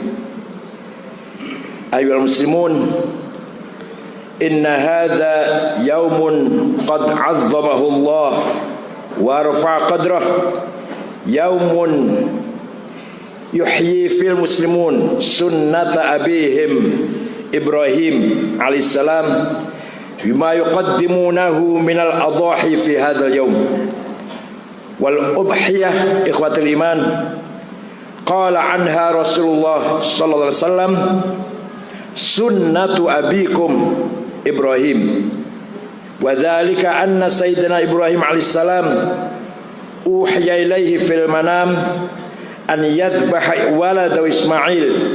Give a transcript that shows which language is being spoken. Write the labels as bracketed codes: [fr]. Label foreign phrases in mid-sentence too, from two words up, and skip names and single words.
[ar] أيها المسلمون إن هذا يوم قد عظمه الله ورفع قدره يوم يحيي في المسلمون سنة أبيهم إبراهيم عليه السلام بما يقدمونه من الأضاحي في هذا اليوم والأضحية. إخوة الإيمان, قال عنها رسول الله صلى الله عليه وسلم سنة أبيكم إبراهيم وذلك أن سيدنا إبراهيم عليه السلام أوحي إليه في المنام أن يذبح ولده إسماعيل.